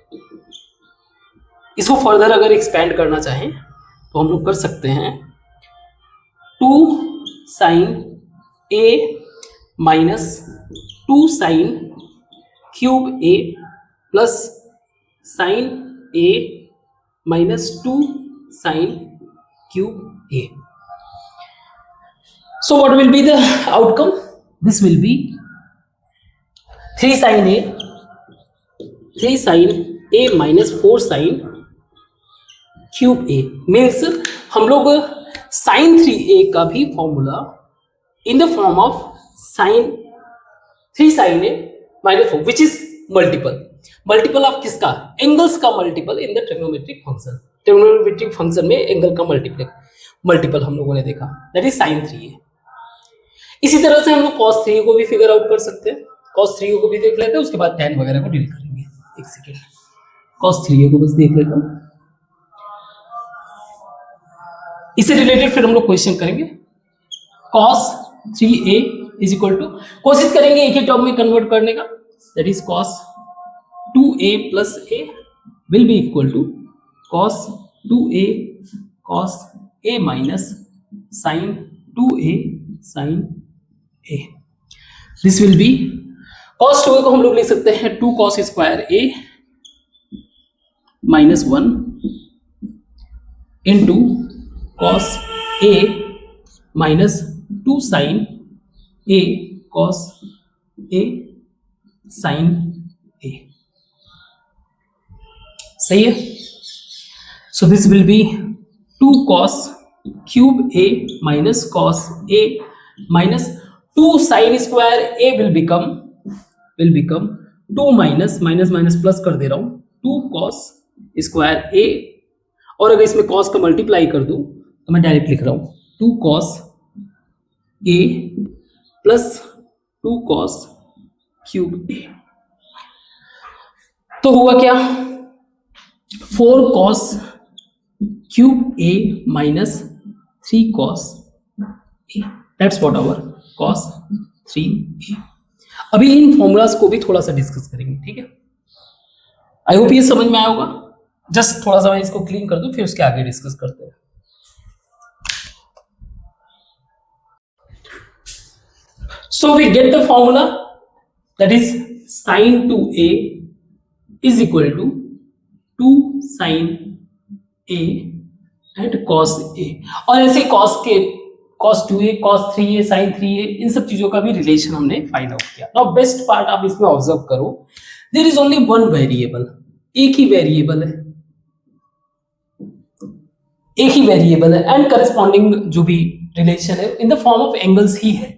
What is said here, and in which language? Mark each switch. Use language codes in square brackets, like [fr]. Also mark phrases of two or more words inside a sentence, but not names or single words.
[hi] इसको फर्दर अगर एक्सपेंड करना चाहें तो हम लोग कर सकते हैं [en] 2 sine a minus 2 sine cube a plus sine a minus 2 sine cube a. So what will be the outcome? This will be 3 sin a minus 4 sin क्यूब a, मीन्स [hi] हम लोग sin 3a का भी [en] फॉर्मूला in the form of sin 3 sin a minus 4 which is multiple of किसका, एंगल्स का multiple in the trigonometric function. trigonometric function [hi] में एंगल का मल्टीपल हम लोगों ने देखा, [en] that is sin 3a. [hi] इसी तरह से हम लोग cos 3a को भी [en] figure out [hi] कर सकते हैं, cos 3a को भी देख लेते हैं, उसके बाद tan वगैरह को डील करेंगे। एक सेकेंड, cos 3a को बस देख लेता हूं, इससे रिलेटेड फिर हम लोग क्वेश्चन करेंगे। [en] cos 3a is equal to, [hi] कोशिश करेंगे एक ही टर्म में कन्वर्ट करने का, [en] that is cos 2a plus a will be equal to cos 2a cos a minus sin 2a sin a. this will be, [hi] cos 2a को हम लोग लिख सकते हैं [en] 2 cos square a minus 1 into cos a minus 2 sin a cos a sin a, [hi] सही है। [en] so this will be 2 cos cube a minus cos a minus 2 sin square a will become 2 minus plus [hi] कर दे रहा हूं [en] 2 cos square a, [hi] और अगर इसमें cos का मल्टीप्लाई कर दूं तो मैं डायरेक्ट लिख रहा हूं [en] 2 cos a plus 2 cos cube a. [hi] तो हुआ क्या, [en] 4 cos cube a minus 3 cos a, that's what our cos 3a. [hi] अभी इन फॉर्मूलाज को भी थोड़ा सा डिस्कस करेंगे, ठीक है। [en] I hope [hi] ये समझ में आया होगा। जस्ट थोड़ा सा मैं इसको क्लीन कर दूं, फिर उसके आगे डिस्कस करते हैं। [en] So we get the formula, that is sin 2a is equal to 2 sin a and cos a, [hi] और ऐसे cos के cos 2a cos 3a sin 3a इन सब चीजों का भी रिलेशन हमने [en] find out [hi] किया। [en] now best part [hi] आप इसमें ऑब्जर्व करो, [en] there is only one variable, [hi] एक ही वेरिएबल है, एक ही वेरिएबल है [en] and corresponding [hi] जो भी रिलेशन है [en] in the form of angles [hi] ही है।